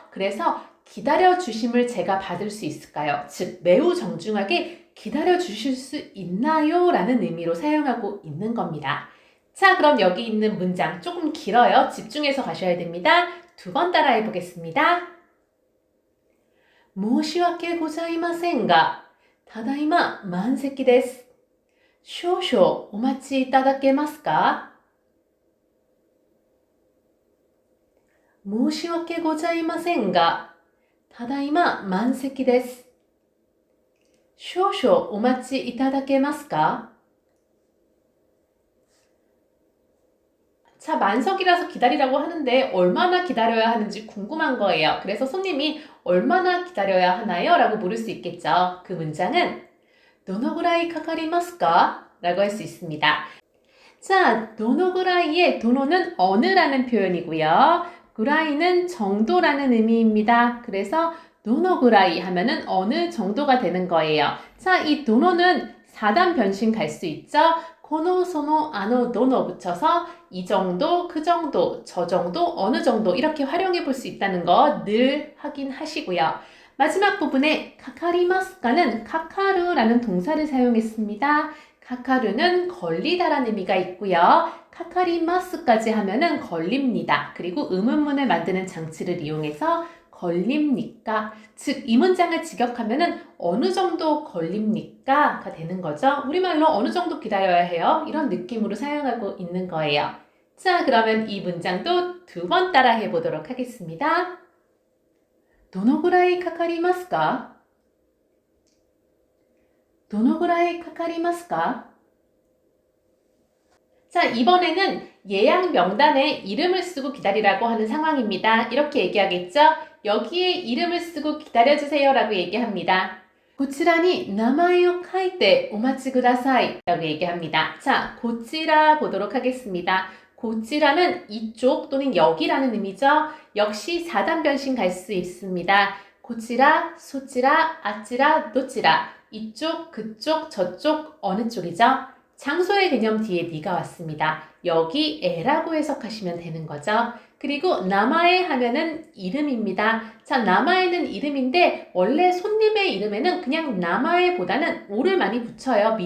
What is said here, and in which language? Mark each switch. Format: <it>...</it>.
<ko>그래서 기다려 주심을 제가 받을 수 있을까요? 즉 매우 정중하게 기다려 주실 수 있나요? 라는 의미로 사용하고 있는 겁니다. 자, 그럼 여기 있는 문장 조금 길어요. 집중해서 가셔야 됩니다. 두 번 따라해 보겠습니다.</ko> <ja>申し訳ございませんがただいま満席です。少々お待ちいただけますか？申し訳ございませんが、ただいま満席です。少々お待ちいただけますか？</ja> <ko>자, 만석이라서 기다리라고 하는데 얼마나 기다려야 하는지 궁금한 거예요. 그래서 손님이 얼마나 기다려야 하나요? 라고 물을 수 있겠죠. 그 문장은</ko> <ja>どのぐらいかかりますか?</ja> <ko>라고 할 수 있습니다. 자, どのぐらい의 도노는 어느라는 표현이고요. 구라이는 정도라는 의미입니다. 그래서 どのぐらい 하면은 어느 정도가 되는 거예요. 자, 이 도노는 4단 변신 갈 수 있죠. 코노, 소노, 아노, 노노 붙여서 이 정도, 그 정도, 저 정도, 어느 정도 이렇게 활용해 볼 수 있다는 거 늘 확인하시고요. 마지막 부분에 카카리마스카는 카카루라는 동사를 사용했습니다. 카카루는 걸리다라는 의미가 있고요. 카카리마스까지 하면은 걸립니다. 그리고 의문문을 만드는 장치를 이용해서 걸립니까? 즉, 이 문장을 직역하면은 어느 정도 걸립니까?가 되는 거죠. 우리말로 어느 정도 기다려야 해요. 이런 느낌으로 사용하고 있는 거예요. 자, 그러면 이 문장도 두 번 따라 해보도록 하겠습니다.</ko> <ja>どのぐらいかかりますか? どのぐらいかかりますか?</ja> <ko>자, 이번에는 예약 명단에 이름을 쓰고 기다리라고 하는 상황입니다. 이렇게 얘기하겠죠? 여기에 이름을 쓰고 기다려주세요 라고 얘기합니다.</ko> <ja>こちらに名前を書いてお待ちください</ja> <ko>라고 얘기합니다. 자, こちら 보도록 하겠습니다. こちら는 이쪽 또는 여기라는 의미죠. 역시 4단 변신 갈 수 있습니다.</ko> <ja>こちら, そちら, あちら, どちら.</ja> <ko>이쪽, 그쪽, 저쪽, 어느 쪽이죠? 장소의 개념 뒤에 니가 왔습니다. 여기 에라고 해석하시면 되는 거죠. 그리고 나마에 하면은 이름입니다. 자, 나마에는 이름인데 원래 손님의 이름에는 그냥 나마에보다는 오를 많이 붙여요.</ko>